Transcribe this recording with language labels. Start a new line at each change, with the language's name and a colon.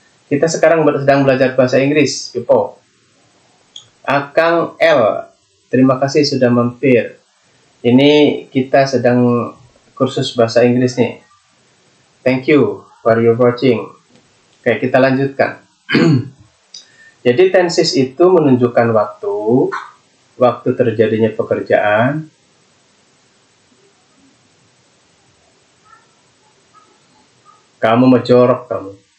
Indonesian: Kita sekarang sedang belajar bahasa Inggris, Pipo. Akang L, terima kasih sudah mampir. Ini kita sedang kursus bahasa Inggris nih.
English: Thank you for your watching.
Indonesian: Oke, kita lanjutkan. Jadi tenses itu menunjukkan waktu terjadinya pekerjaan, kamu menjorok kamu.